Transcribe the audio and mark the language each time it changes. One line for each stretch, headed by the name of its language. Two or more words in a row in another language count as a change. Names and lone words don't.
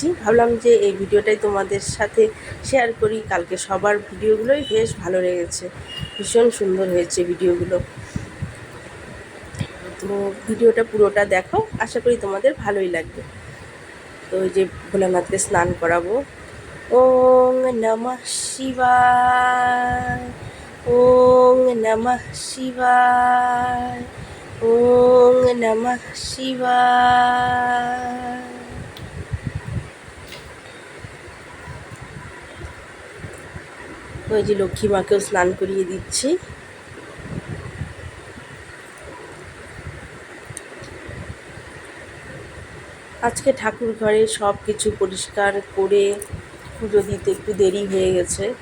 Bangla: ভাবলাম যে এই ভিডিওটাই তোমাদের সাথে শেয়ার করি। কালকে সবার ভিডিওগুলোই বেশ ভালো লেগেছে, ভীষণ সুন্দর হয়েছে ভিডিওগুলো। তো ভিডিওটা পুরোটা দেখো, আশা করি তোমাদের ভালোই লাগবে। তো ওই যে ভোলানাথকে স্নান করাবো।
Sanskrit: ওং নমঃ শিবায়, ওং নমঃ শিবায়, ওং নমঃ শিবায়।
Bangla: ওই যে লক্ষ্মী মাকেও স্নান করিয়ে দিচ্ছি। আজকে ঠাকুর ঘরে সব কিছু পরিষ্কার করে পুজো দিতে একটু দেরি হয়ে গেছে।